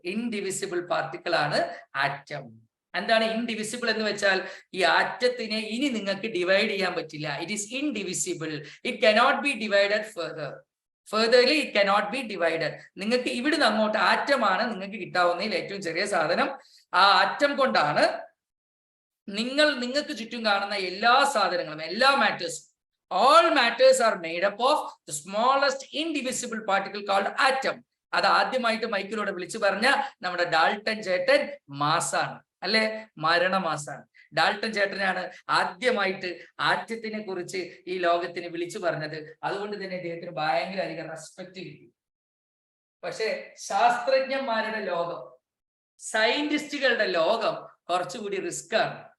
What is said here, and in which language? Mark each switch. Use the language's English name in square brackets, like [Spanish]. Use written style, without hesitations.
[Malayalam] Indivisible particle ആണ് atom. എന്താണ് indivisible എന്ന് വെച്ചാൽ? ഈ ആറ്റത്തിനെ ഇനി നിങ്ങൾക്ക് ഡിവൈഡ് ചെയ്യാൻ പറ്റില്ല. [English] It is indivisible. It cannot be divided furtherly it cannot be divided. [Malayalam] നിങ്ങൾക്ക് ഇവിടുന്ന് അങ്ങോട്ട് ആറ്റമാണ് നിങ്ങൾക്ക് കിട്ടാവുന്നതിൽ ഏറ്റവും ചെറിയ സാധനം. ആ ആറ്റം കൊണ്ടാണ് നിങ്ങൾക്ക് ചുറ്റും കാണുന്ന എല്ലാ സാധനങ്ങളും, എല്ലാ മാറ്റേഴ്സും, [English] all matters are made up of the smallest indivisible particle called atom. [Malayalam] അത് ആദ്യമായിട്ട് മൈക്കിലൂടെ വിളിച്ചു പറഞ്ഞ നമ്മുടെ ഡാൾട്ടൻ ചേട്ടൻ മാസാണ്, അല്ലെ? മരണമാസാണ്. ഡാൾട്ടൻ ചേട്ടനാണ് ആദ്യമായിട്ട് ആറ്റത്തിനെ കുറിച്ച് ഈ ലോകത്തിന് വിളിച്ചു പറഞ്ഞത്. അതുകൊണ്ട് തന്നെ അദ്ദേഹത്തിന് ഭയങ്കര അധികം റെസ്പെക്ട് കിട്ടി. പക്ഷെ ശാസ്ത്രജ്ഞന്മാരുടെ ലോകം, സയന്റിസ്റ്റുകളുടെ ലോകം കുറച്ചുകൂടി റിസ്ക് ആണ്.